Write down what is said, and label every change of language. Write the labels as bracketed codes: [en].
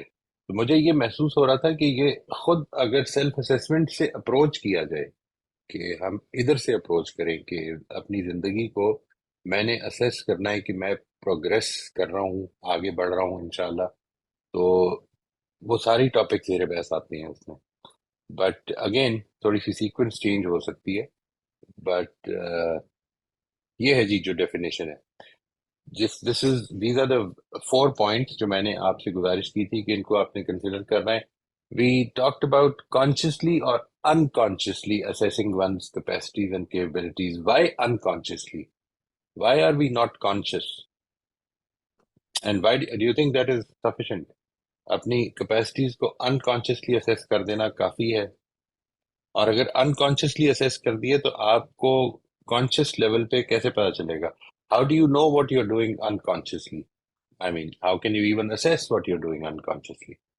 [hi] तो मुझे ये महसूस हो रहा था कि ये खुद अगर सेल्फ असेसमेंट से अप्रोच किया जाए, कि हम इधर से अप्रोच करें कि अपनी जिंदगी को मैंने असेस करना है कि मैं प्रोग्रेस कर रहा हूँ, आगे बढ़ रहा हूँ इंशाल्लाह, तो वो सारी टॉपिक जेर बहस आती हैं उसमें। बट अगेन थोड़ी सी सीक्वेंस चेंज हो सकती है, बट ये है जी जो डेफिनेशन है। [en] these are the 4 points [hi] जो मैंने आपसे गुजारिश की थी कि इनको आपने कंसिडर करना है। [en] We talked about consciously और unconsciously assessing one's capacities and capabilities. Why unconsciously? Why are we not conscious? And why do you think that is sufficient? [hi] अपनी कैपेसिटीज को अनकॉन्शियसली असेस कर देना काफी है? और अगर अनकॉन्शियसली असेस कर दिए तो आपको कॉन्शियस लेवल पे कैसे पता चलेगा? [en] How do you know what you are doing unconsciously? I mean, how can you even assess what you are doing unconsciously?